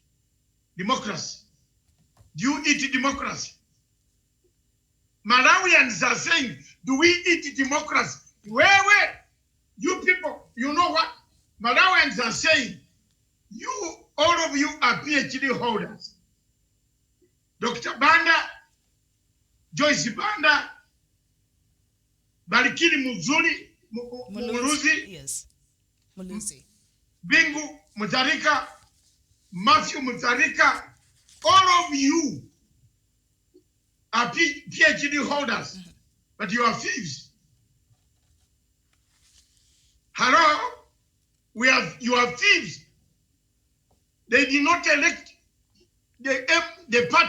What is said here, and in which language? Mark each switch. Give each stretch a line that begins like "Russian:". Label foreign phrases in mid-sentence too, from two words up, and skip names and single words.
English: Do you eat democracy? Malawians are saying, do we eat democracy? Where? You people, you know what? Malawians are saying, all of you are PhD holders. Dr. Banda, Joyce Banda, Barikili Muluzi, Yes. Muluzi. Bingu Mutharika, Matthew Mutharika, all of you are PhD holders, but you are thieves. Hello? You are thieves. They did not elect the party.